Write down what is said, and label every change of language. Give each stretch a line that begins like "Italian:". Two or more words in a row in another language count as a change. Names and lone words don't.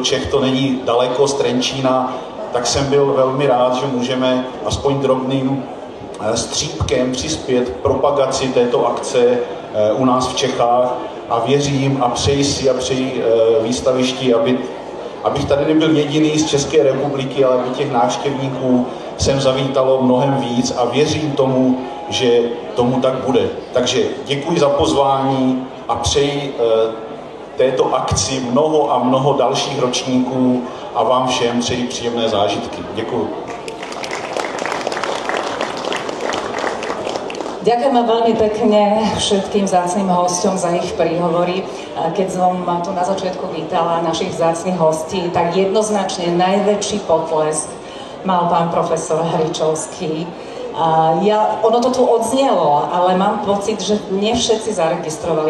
Czech: Čech to není daleko z Trenčína, tak jsem byl velmi rád, že můžeme aspoň drobným střípkem přispět k propagaci této akce u nás v Čechách a věřím a přeji si a přeji výstavišti, abych tady nebyl jediný z České republiky, ale aby těch návštěvníků sem zavítalo mnohem víc a věřím tomu, že tomu tak bude. Takže děkuji za pozvání a přeji této akci mnoho a mnoho dalších ročníků a vám všem přeji příjemné zážitky. Děkuji.
Slovak: Ďakujeme veľmi pekne všetkým vzácnym hosťom za ich príhovory. Keď som tu na začiatku vítala našich vzácnych hostí, tak jednoznačne najväčší potlesk mal pán profesor Hričovský. Ono to tu odznelo, ale mám pocit, že nie všetci zaregistrovali.